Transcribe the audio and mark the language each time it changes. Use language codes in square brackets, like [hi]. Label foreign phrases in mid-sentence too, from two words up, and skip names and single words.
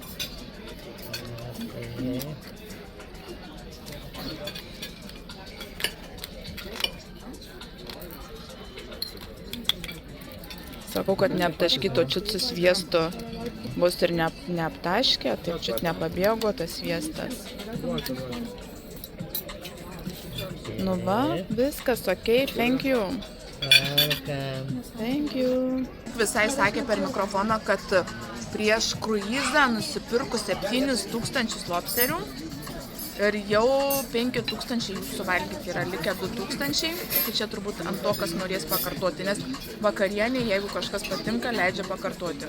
[lt] Sakau, kad neaptaškyto čiut su sviestu bus ir neaptaškė, tai čiut nepabėgo tas sviestas. Nu va, viskas, [en] ok, thank you. Thank you. [lt] Visai sakė per mikrofoną, kad prieš kruizą nusipirkus 7,000 lobsterių ir jau 5,000 jų suvalgyti yra likę 2,000, tai čia turbūt ant to, kas norės pakartoti, nes vakarienė, jeigu kažkas patinka, leidžia pakartoti.